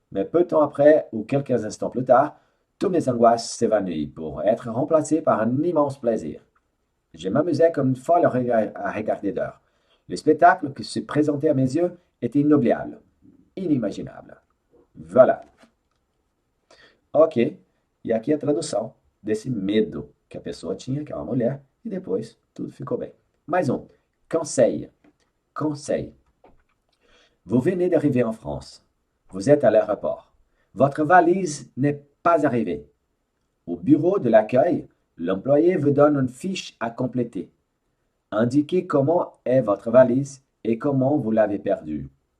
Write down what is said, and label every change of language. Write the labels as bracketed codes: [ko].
[fr] Mais peu de temps après, ou quelques instants plus tard, toutes mes angoisses s'évanouissent pour être remplacées par un immense plaisir. Je m'amusais comme une folle à regarder dehors. Le spectacle qui se présentait à mes yeux était inoubliable, inimaginable. Voilà. [pt] Ok, e aqui a tradução desse medo que a pessoa tinha, que é uma mulher, e depois tudo ficou bem. Mais um. Conseil. Conseil. [fr] Vous venez d'arriver en France. Vous êtes à l'aéroport. Votre valise n'est pas arrivée. Au bureau de l'accueil, l'employé vous donne une fiche à compléter. Indiquez comment est votre valise et comment vous l'avez perdue.